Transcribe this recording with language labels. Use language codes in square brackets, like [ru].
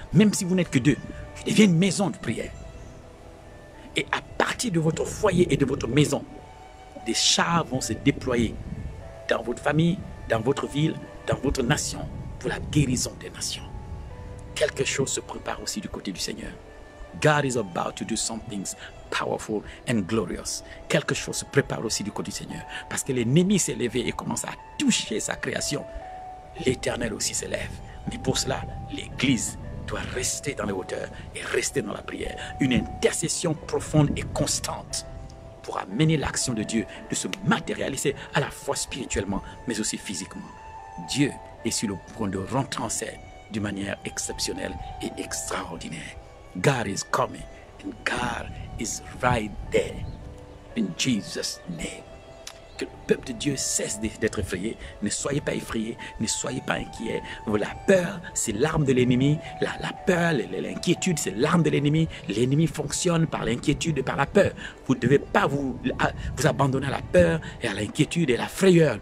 [fr] Même si vous n'êtes que deux, il devient une maison de prière. Et à partir de votre foyer et de votre maison, des chars vont se déployer dans votre famille, dans votre ville, dans votre nation, pour la guérison des nations. Quelque chose se prépare aussi du côté du Seigneur. [en] God is about to do some things powerful and glorious. [fr] Quelque chose se prépare aussi du côté du Seigneur. Parce que l'ennemi s'est levé et commence à toucher sa création. L'Éternel aussi s'élève. Mais pour cela, l'Église doit rester dans les hauteurs et rester dans la prière. Une intercession profonde et constante pour amener l'action de Dieu de se matérialiser à la fois spirituellement, mais aussi physiquement. Dieu est sur le point de rentrer en scène d'une manière exceptionnelle et extraordinaire. [en] God is coming and God is right there. In Jesus' name. [fr] Que le peuple de Dieu cesse d'être effrayé. Ne soyez pas effrayés, ne soyez pas inquiets. La peur, c'est l'arme de l'ennemi. La peur, l'inquiétude, c'est l'arme de l'ennemi. L'ennemi fonctionne par l'inquiétude et par la peur. Vous ne devez pas vous abandonner à la peur et à l'inquiétude et à la frayeur.